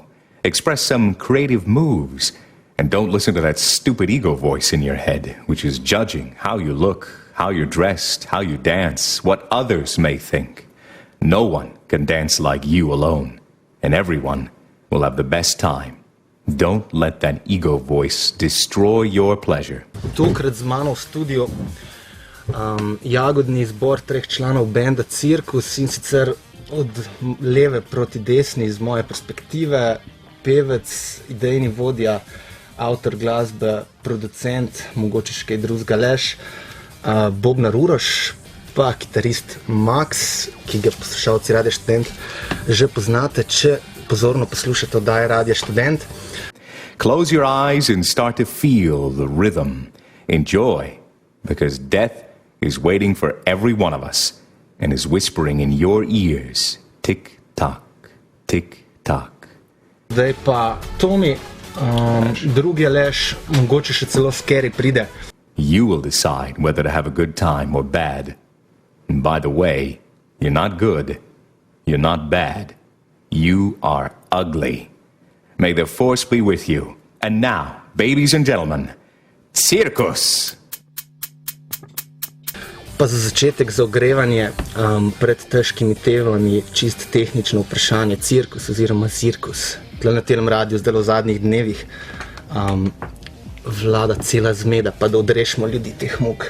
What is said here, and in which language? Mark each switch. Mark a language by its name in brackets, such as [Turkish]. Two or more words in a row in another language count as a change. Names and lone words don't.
[English] Express some creative moves, and don't listen to that stupid ego voice in your head, which is judging how you look, how you're dressed, how you dance, what others may think. No one can dance like you alone, and everyone will have the best time. Don't let that ego voice destroy your pleasure. [Slovenian] Tokrat z mano v studiu jagodni zbor 3 članov benda Cirkus, in sicer od leve proti desni iz moje perspektive, pevec, idejni vodja, avtor glasbe, producent, mogoče še kaj drugega Leš, bobnar Uroš, pa kitarist Max, ki ga poslušalci Radia Študent že poznate, če pozorno poslušate oddaje Radia Študent. [English] Close your eyes and start to feel the rhythm. Enjoy, because death is waiting for every one of us and is whispering in your ears, tick-tock, tick-tock. [Slovenian] Zdaj pa Tomi, drugi Aleš, mogoče še celo Scary pride. [English] You will decide whether to have a good time or bad. And by the way, you're not good, you're not bad, you are ugly. May the force be with you. And now, ladies and gentlemen, Cirkus! [Slovenian] Pa za začetek, za ogrevanje pred težkimi temami, čist tehnično vprašanje, cirkus oziroma cirkus. Tle na tem radiju zdaj v zadnjih dnevih vlada cela zmeda, pa da odrešimo ljudi teh muk.